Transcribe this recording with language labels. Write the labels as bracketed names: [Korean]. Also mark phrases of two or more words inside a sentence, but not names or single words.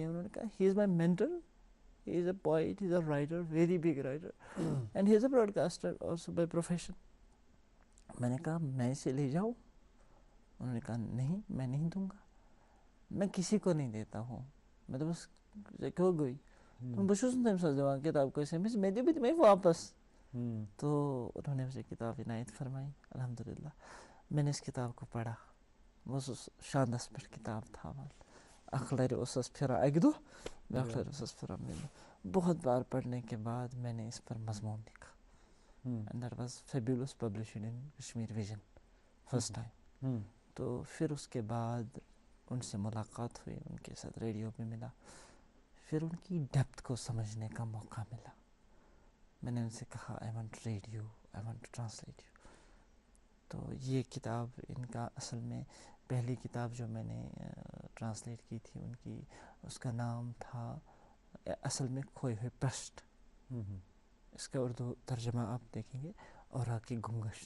[Urdu] انہوں نے کہا [English] He is my mentor, he is a poet, he is a writer, very big writer, and he is a broadcaster also by profession. [Urdu] میں نے کہا میں اسے لے جاؤں؟ انہوں نے کہا نہیں, میں نہیں دوں گا, میں کسی کو نہیں دیتا ہوں, میں تو بس ہو گئی. [Kashmiri] بہٕ چھُس نہٕ تٔمۍ سٕنٛز دِوان کِتاب کٲنٛسہِ, مےٚ دِ بہٕ دِمے واپس. [Urdu] تو انہوں نے مجھے کتاب عنایت فرمائی, الحمدللہ. میں نے اس کتاب کو پڑھا, [Kashmiri] بہٕ اوسُس شاندس پٮ۪ٹھ کِتاب تھاوان, اکھ لرِ اوسس پھِران اکہِ دۄہ, بیٛاکھ لرِ اوسس پھِران بیٚیہِ دۄہ. [Urdu] بہت بار پڑھنے کے بعد میں نے اس پر مضمون لکھا, [English] And that was fabulous published in Kashmir Vision first time. [Urdu] تو پھر اس کے بعد ان سے ملاقات ہوئی, ان کے ساتھ ریڈیو پہ ملا, پھر ان کی ڈیپتھ کو سمجھنے کا موقع ملا. میں نے ان سے کہا [English] I want to read you, I want to translate you. [Urdu] تو یہ کتاب ان کا اصل میں پہلی کتاب جو میں نے ٹرانسلیٹ کی تھی ان کی, اس کا نام تھا اصل میں کھوئے ہوئے پرشٹ. اس کا اردو ترجمہ آپ دیکھیں گے اورا کی گمگشتہ.